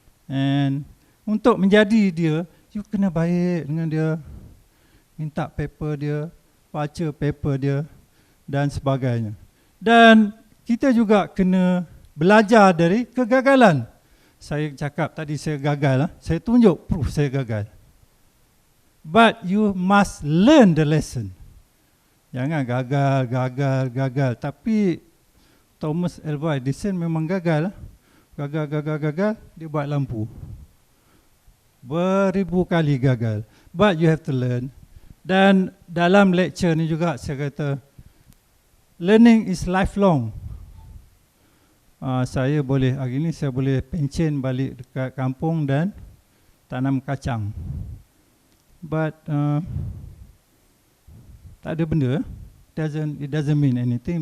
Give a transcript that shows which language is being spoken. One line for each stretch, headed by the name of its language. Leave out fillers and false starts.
Malay: And untuk menjadi dia, you kena baik dengan dia. Minta paper dia, baca paper dia dan sebagainya. Dan kita juga kena belajar dari kegagalan. Saya cakap tadi saya gagal, saya tunjuk proof saya gagal.
English: But you must learn the lesson.
Malay: Jangan gagal. Tapi Thomas Alva Edison memang gagal. Gagal, dia buat lampu. Beribu kali gagal.
English: But you have to learn.
Malay: Dan dalam lecture ni juga saya kata,
English: learning is lifelong.
Malay: Saya boleh, hari ni saya boleh pencen balik dekat kampung dan tanam kacang.
English: But
Malay: tak ada benda,
English: it doesn't mean anything.